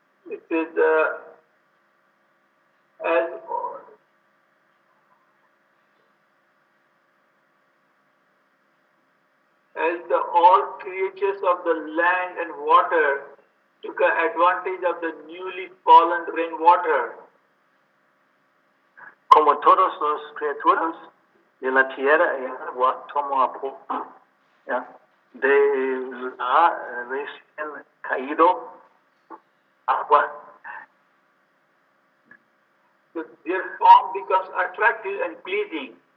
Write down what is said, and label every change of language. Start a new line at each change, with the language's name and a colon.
English: It says, as the all creatures of the land and water took advantage of the newly fallen rainwater.
Spanish: Como todas las criaturas de la tierra y agua tomó apoyo de la recién caído agua.
English: So their form becomes attractive and pleasing.